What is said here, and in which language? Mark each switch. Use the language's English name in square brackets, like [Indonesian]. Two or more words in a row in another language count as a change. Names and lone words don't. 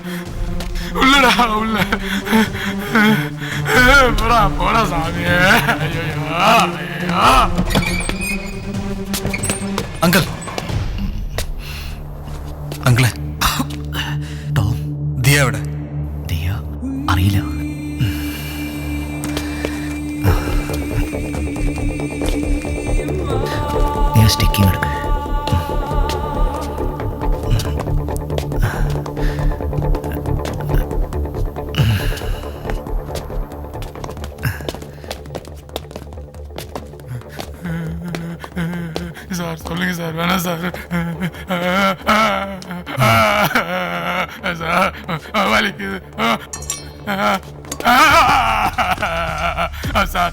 [Tamil] உள்ளடா உள்ள போடா போடா சாமி ஐயோ ஐயோ [Malayalam] അങ്കിൾ അങ്കിളെ ടോം ദിയ എവിടെ? ദിയ അറിയില്ല. നീ സ്റ്റിക്കിങ് എടുക്ക. [Tamil] சார் சொல்லுங்க சார் வேணாம் சார் சார் வலிக்குது சார்